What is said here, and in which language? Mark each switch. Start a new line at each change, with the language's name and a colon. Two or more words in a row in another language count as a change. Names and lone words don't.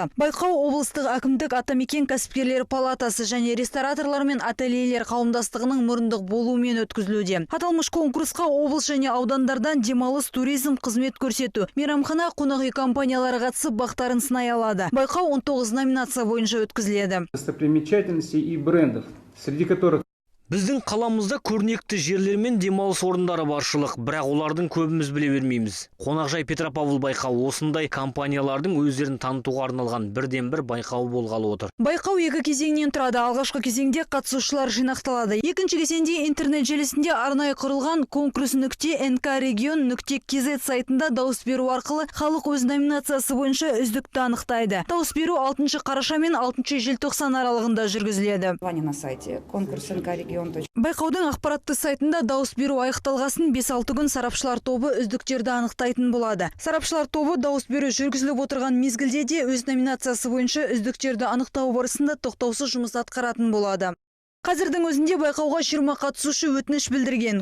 Kazakh: Байқау облыстық әкімдік Атамекен кәсіпкерлер палатасы және рестораторлар мен ательелер қауымдастығының мұрындық болуымен өткізілуде. Аталмыш конкурсқа облыс және аудандардан демалыс, туризм, қызмет көрсету, мейрамхана, қонақ үй компаниялары қатысып бақтарын сынай алады. Байқау 19 номинация бойынша өткізіледі.
Russian: Достопримечательностей и брендов, среди которых
Kazakh: Біздің қаламызда көрнекті жерлер мен демалыс орындары баршылық, бірақ олардың көбіміз біле бермейміз. Қонақжай Петропавл байқауы осындай компаниялардың өздерін танытуға арналған бірден-бір байқауы болғалы отыр. Байқау екі кезеңнен тұрады. Алғашқы кезеңде қатысушылар жинақталады. Екінші кезеңде интернет желісінде арнайы құрылған конкурс.nk-region.kz сайтында дауыс беру арқылы халық өз номинациясы бойынша үздікті анықтайды. Дауыс беру 6 қараша мен 6 желтоқсан аралығында жүргізіледі.
Russian: На сайте конкурс.nk-region.
Kazakh: Байқаудың ақпаратты сайтында дауыс беру аяқталғасын 5-6 күн сарапшылар тобы үздіктерді анықтайтын болады. Сарапшылар тобы дауыс беру жүргізіліп отырған мезгілде де өз номинациясы бойынша үздіктерді анықтау барысында тоқтаусыз жұмыс атқаратын болады. Қазірдің өзінде байқауға 20 қатысушы өтініш білдірген.